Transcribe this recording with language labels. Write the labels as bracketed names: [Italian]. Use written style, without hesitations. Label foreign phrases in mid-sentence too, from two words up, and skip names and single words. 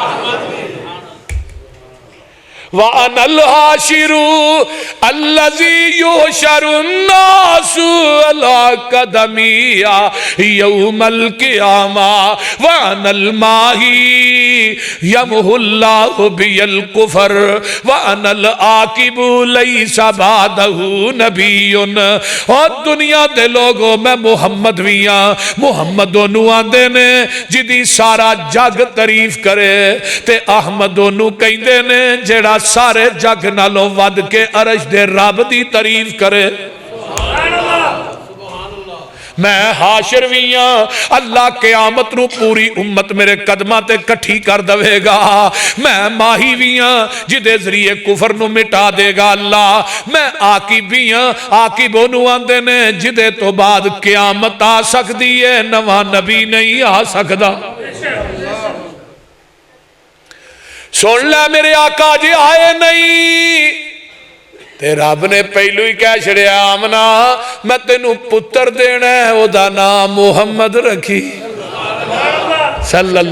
[Arabic] وَأَنَا الْحَاشِرُ الَّذِي يُحْشَرُ النَّاسُ عَلَىٰ قَدَمِيَّ يَوْمَ الْقِيَامَةِ وَأَنَا الْمَاحِي يَمْحُو اللَّهُ بِيَ الْكُفْرَ وَأَنَا الْعَاقِبُ لَيْسَ بَعْدَهُ نَبِيٌّ [Punjabi] اور دنیا دے لوگوں میں محمد ویاں محمد نو آندے نے جدی سارا جگ تعریف کرے تے احمد نو کہندے نے جڑا سارے جگ نالوں ود کے عرش دے رب دی تعریف کرے میں حاشر ویاں اللہ قیامت نو پوری امت میرے قدمہ تے کٹھی کر دوے گا میں ماہی ویاں جدے ذریعے کفر نو مٹا دے گا اللہ میں عاقب ویاں عاقب نو آندے نے جدے تو بعد قیامت آ سکتی ہے نواں نبی نہیں آ سکدا سن لے میرے آقا جی آئے نہیں تے رب نے پہلو ہی کہہ چھڑیا آمنا میں تینوں پتر دینا ہے او دا نام محمد رکھی صلی